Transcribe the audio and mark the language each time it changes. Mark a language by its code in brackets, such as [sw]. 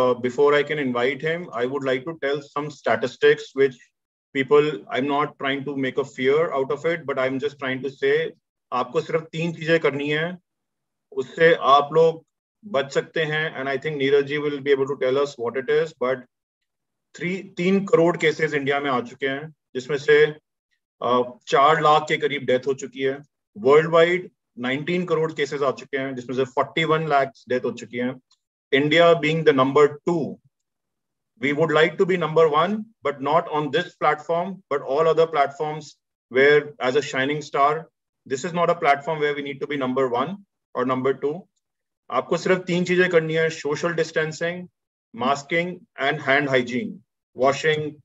[en] Before I can invite him, I would like to tell some statistics which people, I'm not trying to make a fear out of it, but I'm just trying to say, [hi] आपको सिर्फ 3 चीजें करनी है, उससे आप लोग बच सकते हैं. [en] And I think Neeraj ji will be able to tell us what it is. [hi] But 3 crore cases India में आ चुके हैं, जिसमें से 4 लाख के करीब डेथ हो चुकी है. वर्ल्ड वाइड 19 करोड़ केसेस आ चुके हैं, जिसमें से 41 लाख डेथ हो चुकी हैं. [en] India being the number 2, we would like to be number 1, but not on this platform, but all other platforms where, as a shining star, this is not a platform where we need to be number 1 or number 2. [hi] आपको सिर्फ 3 चीजें करनी है: [en] social distancing, masking, and hand hygiene, washing.